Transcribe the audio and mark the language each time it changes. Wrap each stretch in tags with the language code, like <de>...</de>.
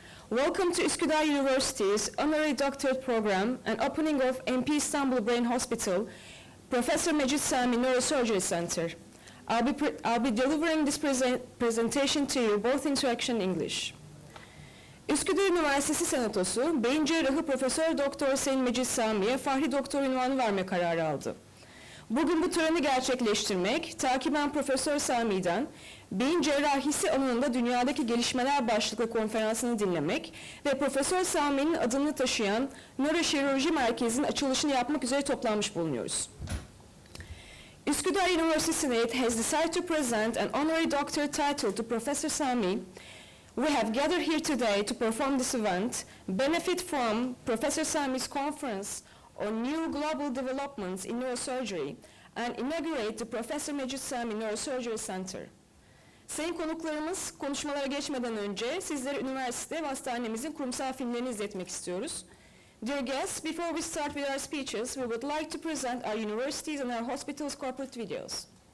<en>Welcome to Üsküdar University's Honorary Doctorate Program and opening of NPİSTANBUL Brain Hospital, Professor Madjid Samii'ye Neurosurgery Center. I'll be delivering this presentation to you both in Turkish and English.</en> <tr>Üsküdar Üniversitesi Senatosu, Beyin Cerrahı Profesör Doktor Sayın Madjid Samii'ye Fahri Doktora unvanı verme kararı aldı. Bugün bu töreni gerçekleştirmek, takiben Profesör Samii'den beyin cerrahisi alanında dünyadaki gelişmeler başlıklı konferansını dinlemek ve Profesör Samii'nin adını taşıyan Nöroşirurji Merkezi'nin açılışını yapmak üzere toplanmış bulunuyoruz.</tr> <en>Üsküdar University Senate has decided to present an honorary doctorate title to Professor Samii'ye. We have gathered here today to perform this event, benefit from Professor Samii'ye's conference on new global developments in neurosurgery, and inaugurate the Professor Madjid Samii'ye Neurosurgery Center.</en> <tr>Sayın konuklarımız, konuşmalara geçmeden önce sizlere üniversite ve hastanemizin kurumsal filmlerini izletmek istiyoruz.</tr> <en>Dear guests, before we start with our speeches, we would like to present our universities and our hospitals' corporate videos.</en>